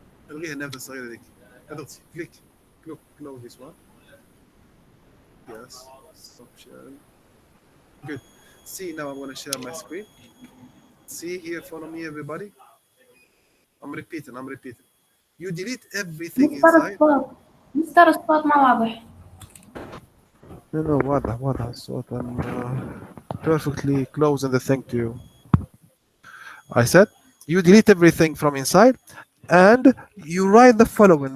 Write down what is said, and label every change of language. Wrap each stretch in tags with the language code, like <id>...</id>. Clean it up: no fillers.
<ar>الغيها النافذة الصغيرة ذيك. اضغط كليك</ar> <en>close this one.</en> <ar>yes.</ar> <en>Stop sharing. Good. See, now I'm going to share my screen. See here, follow me, everybody. I'm repeating. You delete everything</en> <ar>مستر</ar> <en>inside.</en> <ar>الصوت مستر الصوت ما واضح. No, واضح الصوت.</ar> <en>I'm perfectly closing the thing to you. I said you delete everything from inside and you write the following.</en>